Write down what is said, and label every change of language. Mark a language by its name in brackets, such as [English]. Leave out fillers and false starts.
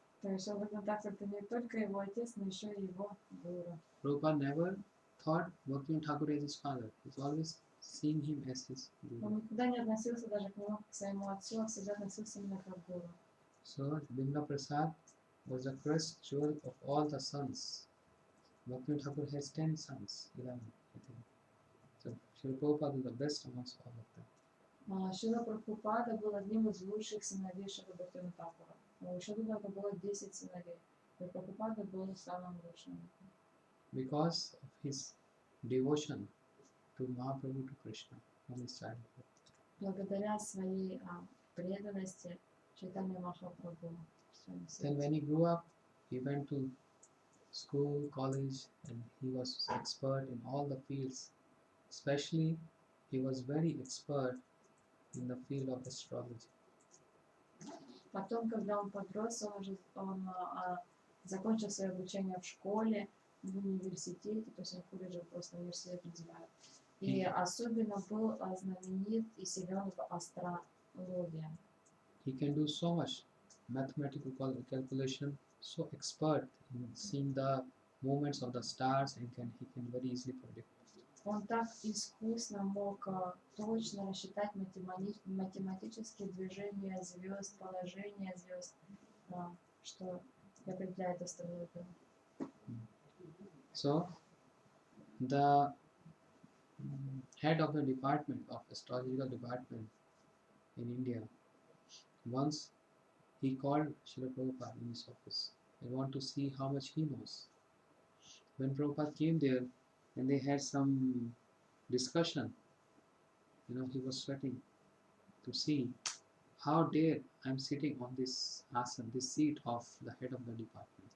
[Russian] То есть Бхактивинода Тхакур это не только его отец, но еще и его гуру. [English] Prabhupada never thought Bhaktivinoda Thakur as his father. He was always seeing him as his guru. [Russian] Он никогда не относился даже к нему, к своему отцу, а всегда относился именно как гуру. [English] So Bimla Prasad was the first jewel of all the sons. Bhaktivinoda Thakur has 10 sons, 11, I think. So Srila Prabhupada is the best amongst all of them. [Russian] Шрила Прабхупада был одним из лучших сыновей Шрила Бхактивинода Тхакура. У Шрила было 10 сыновей, и Прабхупада был самым лучшим. [English] Because of his devotion to Mahaprabhu, to Krishna, from his childhood. [Russian] Благодаря своей преданности Чайтанья Махапрабху. [English] Then when he grew up, he went to school, college, and he was expert in all the fields. Especially, he was very expert in the field of astrology. [Russian] Потом, когда он подрос, он закончил свое обучение в школе, в университете, то есть в колледже просто университет называют. И особенно был знаменит и силен в астрологии. [English] He can do so much mathematical calculation, so expert in seeing the movements of the stars, and he can very easily predict. [Russian] Он так искусно мог точно рассчитать математические движения звезд, положения звезд, что определяет астрологию. [English] So, the head of the department of astrological department in India, once he called Srila Prabhupada in his office. I want to see how much he knows. When Prabhupada came there, and they had some discussion, he was sweating to see how dare I'm sitting on this asan, this seat of the head of the department.